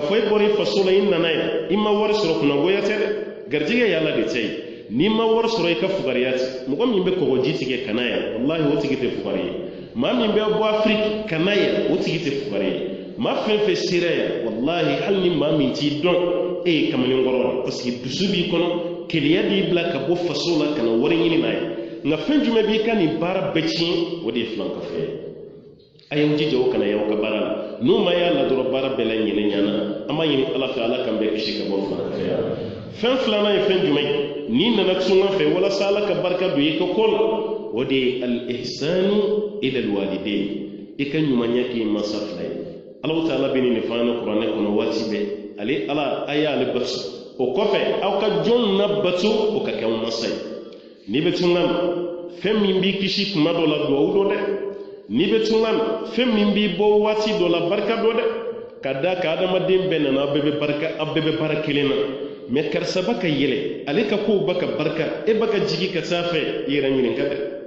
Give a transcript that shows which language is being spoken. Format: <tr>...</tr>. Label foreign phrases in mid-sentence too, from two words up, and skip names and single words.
<bm>fɔ e bɔra i faso la i nana yan i ma wari sɔrɔ kunnagoya tɛ dɛ garijɛgɛ y'ala de tɛ ye n'i ma wari sɔrɔ i ka fugariya tɛ mɔgɔ min bɛ kɔgɔji tigɛ ka na yan wallahi o tigi tɛ fugari ye maa min bɛ bɔ afiriki ka na yan o tigi tɛ fugari ye maa fɛn fɛn sera yan wallahi hali ni maa min t'i dɔn e ye kamalenkɔrɔ de</bm> <fr>parce que</fr> <bm>dusu b'i kɔnɔ keleya b'i bila ka bɔ faso la ka na wari ɲini n'a ye nka fɛn jumɛn b'i ka nin baara bɛɛ tiɲɛ o de ye filankafɛ ye a y'aw jija o kana y'aw ka baara la n'o ma y'a la dɔrɔn baara bɛɛ la ɲinɛ ɲana an b'a ɲini ala fɛ ala k'an bɛɛ kisi ka bɔ filankafɛya fɛn filanan ye fɛn jumɛn ye n'i nana tunga fɛ walasa ala ka barika don i ka ko la o de ye</bm> <ar>الإحسان إلى الوالدين</ar> <bm>i ka ɲumanya k'i mansa fila ye ala ta'ala bɛ nin fɔ an na kuranɛ kɔnɔ waati bɛɛ ale ala a y'ale bato o kɔfɛ aw ka jɔnw na bato o ka kɛ aw mansa ye n'i bɛ tunga na fɛn min b'i kisi kuma dɔ la duwawu dɔ dɛ n'i bɛ tunga na fɛn min b'i bɔ waati dɔ la barika dɔ dɛ ka da ka adamaden bɛɛ nana aw bɛɛ bɛ baara kelen na mais karisa ba ka yɛlɛ ale ka kow ba ka barika e ba ka jigi ka taa fɛ i yɛrɛ ɲininka dɛ</bm>